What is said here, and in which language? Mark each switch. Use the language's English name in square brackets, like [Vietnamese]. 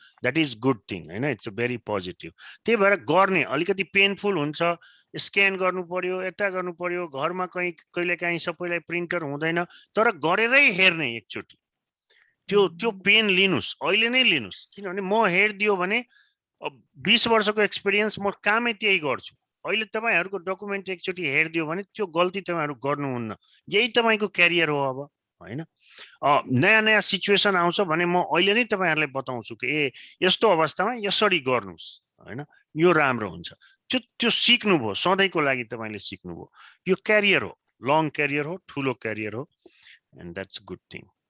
[English] that is good thing [Nepali] हैन, [English] It's a very positive. [Nepali] त्यही भएर गर्ने अलिकति पेनफुल हुन्छ, स्क्यान गर्नु पर्यो, यता गर्नु पर्यो, घरमा कहिलेकाहीँ सबैलाई प्रिन्टर हुँदैन, तर गरेरै हेर्ने एकचोटी। त्यो पेन लिनुस्, अहिले नै लिनुस्। किनभने म हेरिदियो भने 20 वर्षको एक्सपिरियन्स, म कामै त्यही गर्छु। अहिले तपाईहरुको डकुमेन्ट एकचोटी हेरिदियो भने त्यो गल्ती तपाईहरु गर्नुहुन्न। यही तपाईको क्यारियर हो अब हैन। नयाँ नयाँ सिचुएसन आउँछ भने म अहिले नै तपाईहरुलाई बताउँछु कि यस्तो अवस्थामा यसरी गर्नुस् हैन, यो राम्रो हुन्छ। त्यो सिक्नुभयो, सधैँको लागि तपाईले सिक्नुभयो। यो क्यारियर हो, लङ क्यारियर हो, ठुलो क्यारियर हो, [English] And that's good thing.